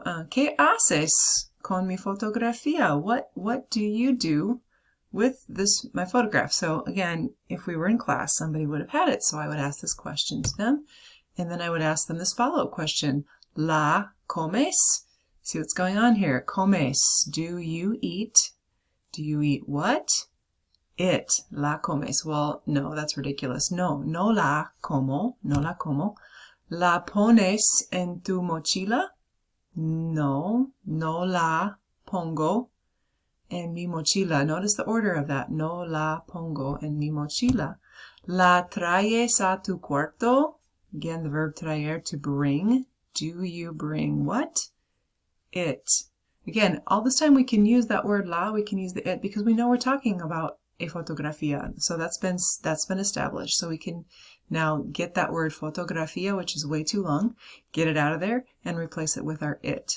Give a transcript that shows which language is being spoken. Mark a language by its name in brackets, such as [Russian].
[Spanish] ¿Qué haces con mi fotografía? [English] What do you do with my photograph? So again, if we were in class, somebody would have had it. So I would ask this question to them, and then I would ask them this follow-up question. [Spanish] ¿La comes? [English] See what's going on here. Comes. Do you eat? Do you eat what? It. [Spanish] La comes. [English] Well, no, that's ridiculous. [Spanish] No la como. No la como. ¿La pones en tu mochila? No la pongo en mi mochila. [English] Notice the order of that. [Spanish] No la pongo en mi mochila. ¿La traes a tu cuarto? [English] Again, the verb traer, to bring. Do you bring what? It. Again, all this time we can use that word la, we can use the it, because we know we're talking about a fotografía. So that's been established. So we can now get that word fotografía, which is way too long, get it out of there and replace it with our it.